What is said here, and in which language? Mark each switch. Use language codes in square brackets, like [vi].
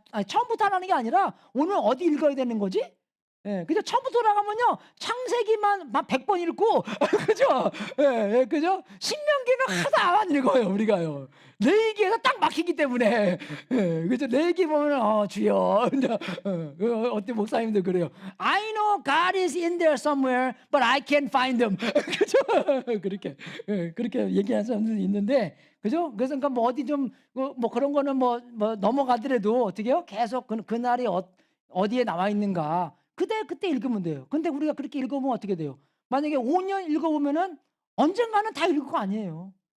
[ko] 처음부터 하라는 게 아니라 오늘 어디 읽어야 되는 거지? 예, 그죠? 처음부터 돌아가면요 창세기만 막 100번 읽고 그죠? 예, 예, 그죠? 신명기는 하다 안 읽어요, 우리가요. 내 얘기에서 딱 막히기 때문에. 예, 그죠? 내 얘기 보면 주여. 이제, 어때 목사님도 그래요. [en] I know God is in there somewhere, but I can't find him. [ko] 그죠? 그렇게 그렇게 얘기하는 사람들이 있는데, 그죠? 그래서 그러니까 뭐 어디 좀 뭐 그런 거는 뭐 넘어가더라도 어떻게 해요? 계속 그날이 어디에 나와 있는가 그때 읽으면 돼요. 근데 우리가 그렇게 읽어보면 어떻게 돼요? 만약에 5년 읽어보면은 언젠가는 다 읽을 거 아니에요.